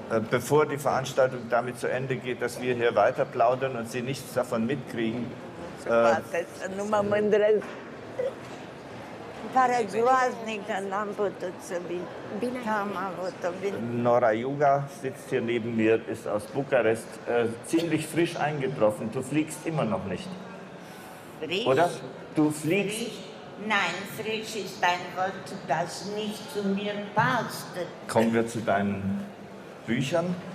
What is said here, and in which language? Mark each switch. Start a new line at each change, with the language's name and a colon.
German: Bevor die Veranstaltung damit zu Ende geht, dass wir hier weiter plaudern und Sie nichts davon mitkriegen.
Romanian: Poate să nu mă mândresc. Îmi pare groaznic că n-am putut să vin. Bine. Am avut-o bine.
German: Nora Yuga sitzt hier neben mir, ist aus Bukarest, ziemlich frisch eingetroffen. Du fliegst immer noch nicht. Frisch? Oder? Du fliegst? Nein, frisch ist ein Wort, das nicht zu mir passt. Kommen wir zu deinen Büchern.